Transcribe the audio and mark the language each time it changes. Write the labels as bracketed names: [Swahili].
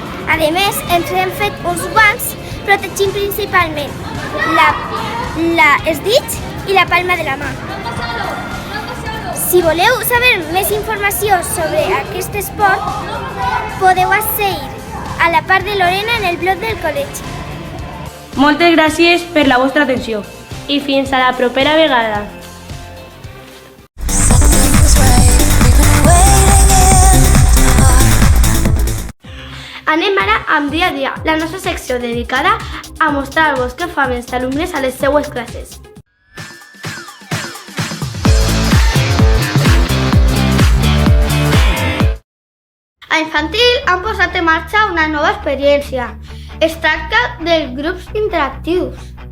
[Catalan] A més, ens hem fet uns guants protegint principalment els dits i la palma de la mà. Si voleu saber més informació sobre aquest esport, podeu accedir a la part de Lorena en el blog del col·legi. Moltes gràcies per la vostra atenció. I fins a la propera vegada. [English] Set things right, we've been waiting in the dark. [Catalan] Anem ara amb dia a dia, la nostra secció dedicada a mostrar-vos què fan els alumnes a les seues classes. A infantil han posat en marxa una nova experiència. Es tracta dels grups interactius.